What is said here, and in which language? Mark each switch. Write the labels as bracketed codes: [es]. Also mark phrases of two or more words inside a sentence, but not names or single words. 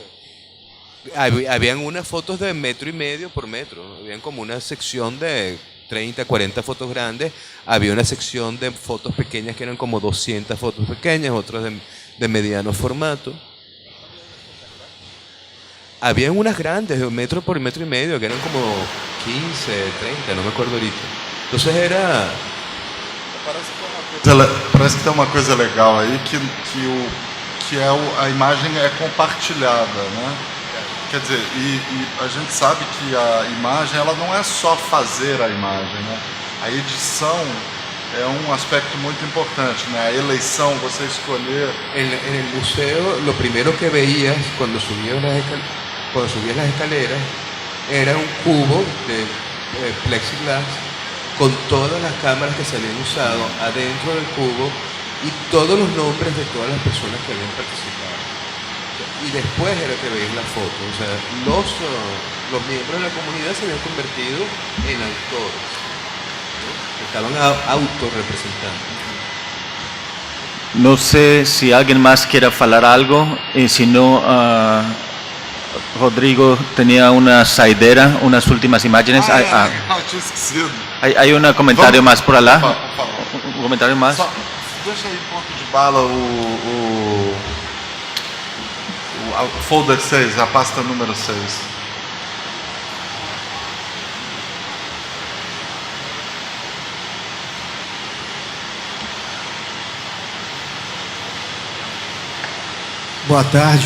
[es] Habían unas fotos de 1,5 metros por metro, habían como una sección de 30, 40 fotos grandes, había una sección de fotos pequeñas que eran como 200 fotos pequeñas, otras de mediano formato. Habían unas grandes de 1 metro por 1,5 metros que eran como 15, 30, no me acuerdo ahorita. Entonces era... [pt] Parece que tem uma coisa legal aí, que a imagem é compartilhada, né? Quer dizer, e a gente sabe que a imagem, ela não é só fazer a imagem, né? A edição é um aspecto muito importante, né? A eleição, você escolher... [es] En el museo, lo primero que veías cuando subías las escaleras era un cubo de plexiglas con todas las cámaras que se habían usado adentro del cubo y todos los nombres de todas las personas que habían participado. Y después era que veías la foto. O sea, los miembros de la comunidad se habían convertido en autores, ¿no? Estaban autorrepresentando. No sé si alguien más quiera hablar algo, y si no, Rodrigo tenía una saideira, unas últimas imágenes. [pt] tinha esquecido. [es] Hay un comentario más por allá. Un comentario más. [pt] Deixa aí ponto de bala o folder 6, a pasta número 6. Boa tarde.